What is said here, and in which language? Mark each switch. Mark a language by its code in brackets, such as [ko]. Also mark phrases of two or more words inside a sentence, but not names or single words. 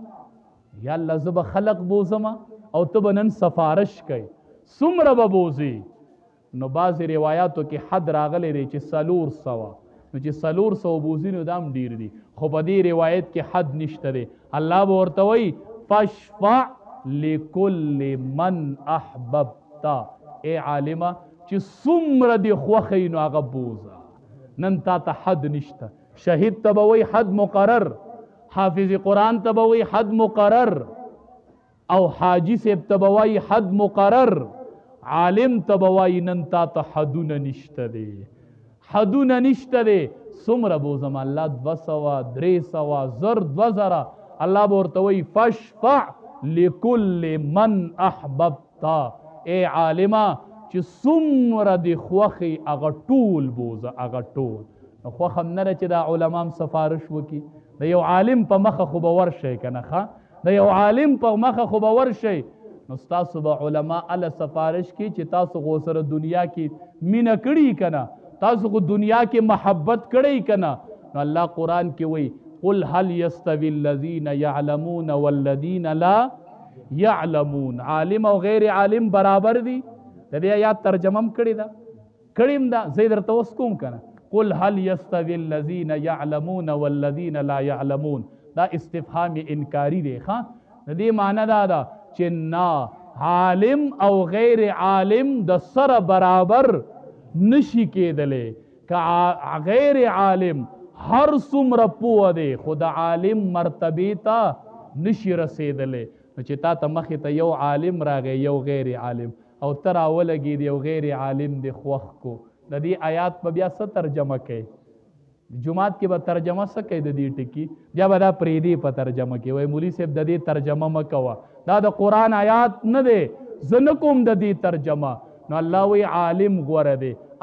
[ps] یا الله زه به خلق بوزم او ته به نن سفارش کوي څومره به بوزي نو بعضې روایاتو کې حد راغلی دی چې 400 نو چې 400 بوزي نو دا هم ډېر دي خو په دې روایت کې حد نشته دی الله به ورته وایي فاشفع [ar] لکل من احببتا ای عالمه [ps] چې څومره دې خوښوي نو هغه بوزه نن تا ته حد نشته شهید ته به وایي حد مقرر حافظ قرآن ته به وایي حد مقرر او حاجی صاحب ته به وایي حد مقرر عالم ته به وایي نن تا ته حدونه نشته دی حدونه نشته دی څومره بوزم الله 200 300 زر 2000 الله به ورته وایي [ar] فاشفع لکل من احببتا ای عالمه [ps] چې څومره د خوښې هغه ټول بوزه هغه ټول نو خوښ هم نه ده چې دا علما هم سفارش وکړي د یو عالم په مخه خو به ورشئ که نه ښه د یو عالم په مخه خو به ورشئ نو ستاسو به علما اله سفارش کی چې تاسو غو سره دنیا کې مینه کړي که نه تاسو خو دنیا کې محبت کړی که نه نو الله قرآن کې وایي [ar] قل هل يستوي الذين يعلمون والذين لا يعلمون [ps] عالم او غیر عالم برابر دي د دې آیات ترجمه هم کړې ده کړیم ده زه درته اوس کوم که نه [ar] قل هل يستوي الذين يعلمون والذين لا يعلمون [ps] دا استفهام انکاری دی ښه د دې معنی دا ده چې نه عالم او غیر عالم د سره برابر نشي کېدلی که غیر عالم هر څومره پوه دی خو د عالم مرتبې ته نشي رسېدلی نو چې تا ته مخې ته یو عالم راغی یو غیر عالم او ته راولګېد یو غیر عالم دی خوښ کو د دې آیات په بیا څه ترجمه کوي جماعت کې به ترجمه څه کوي د دې ټکي بیا به دا پرېږدي په ترجمه کې وایي مولي صاحب د دې ترجمه مه کوه دا د قرآن آیات نه دی زه نه کوم د دې ترجمه نو الله وایي عالم غوره دی